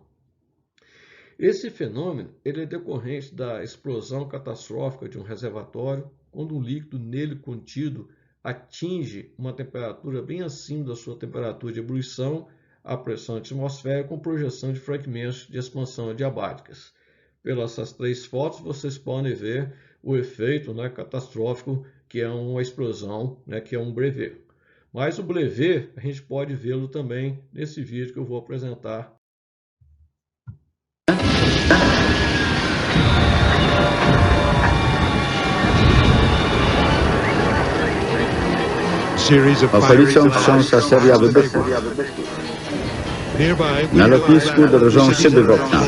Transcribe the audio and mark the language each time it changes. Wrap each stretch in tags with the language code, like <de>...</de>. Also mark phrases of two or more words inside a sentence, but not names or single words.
<pt>Esse fenômeno ele é decorrente da explosão catastrófica de um reservatório, quando o líquido nele contido atinge uma temperatura bem acima da sua temperatura de ebulição, a pressão atmosférica com projeção de fragmentos de expansão adiabáticas. Pelas essas três fotos, vocês podem ver o efeito catastrófico, que é uma explosão, que é um BLEVE. Mas o BLEVE, a gente pode vê-lo também nesse vídeo que eu vou apresentar.</pt> <pl>Okolicą wstrząsa seria wybuchów. Na lotnisku drżą szyby w oknach.</pl>